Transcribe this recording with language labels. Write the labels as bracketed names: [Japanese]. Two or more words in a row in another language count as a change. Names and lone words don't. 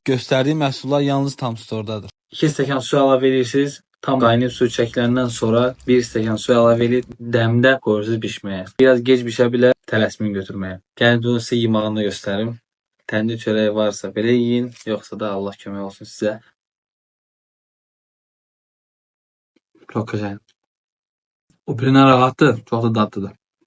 [Azerbaijani] Göstərdiyim məhsullar yalnız tam stordadır. 2 stəkan su əlavə edirsiniz. Tam qaynayıb su çəkiləndən sonra 1 stəkan su əlavə edib dəmdə qoyursunuz bişməyə. Biraz gec bişə bilər, tələsməyin götürməyə. Gəlin bunu sizə yemağını da göstərim. Təndir çörəyi varsa belə yiyin, yoxsa da Allah kömək olsun sizə. [Turkish] Çok güzel. O birine rahattı. Çok da tatlıdır.